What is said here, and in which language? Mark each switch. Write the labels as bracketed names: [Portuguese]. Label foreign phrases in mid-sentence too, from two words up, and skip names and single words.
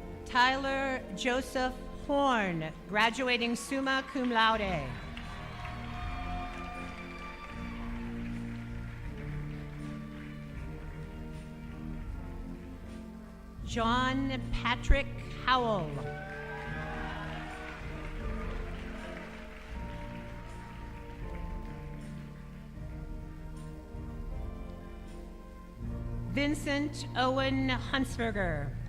[English] Tyler Joseph Horn, graduating [Latin] summa cum laude. [English] John Patrick Howell. Vincent Owen Huntsberger.